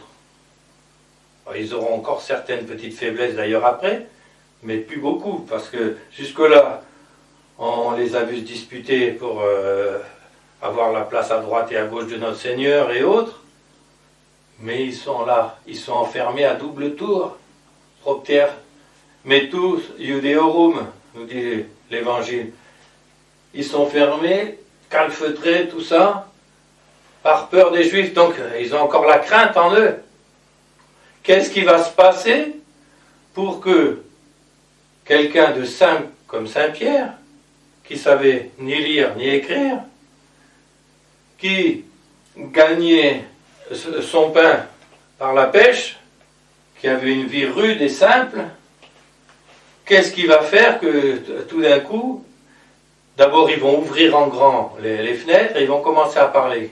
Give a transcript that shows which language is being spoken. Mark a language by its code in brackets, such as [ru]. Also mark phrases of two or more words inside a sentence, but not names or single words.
[fr] Alors, ils auront encore certaines petites faiblesses d'ailleurs après, mais plus beaucoup, parce que jusque-là, on les a vus se disputer pour avoir la place à droite et à gauche de notre Seigneur et autres, mais ils sont là, ils sont enfermés à double tour. [la] Propter metus Iudeorum, [fr] nous dit l'Évangile. Ils sont fermés, calfeutrés, tout ça, par peur des Juifs, donc ils ont encore la crainte en eux. Qu'est-ce qui va se passer pour que quelqu'un de simple comme Saint Pierre, qui savait ni lire ni écrire, qui gagnait son pain par la pêche, qui avait une vie rude et simple, qu'est-ce qui va faire que tout d'un coup, d'abord ils vont ouvrir en grand les fenêtres et ils vont commencer à parler.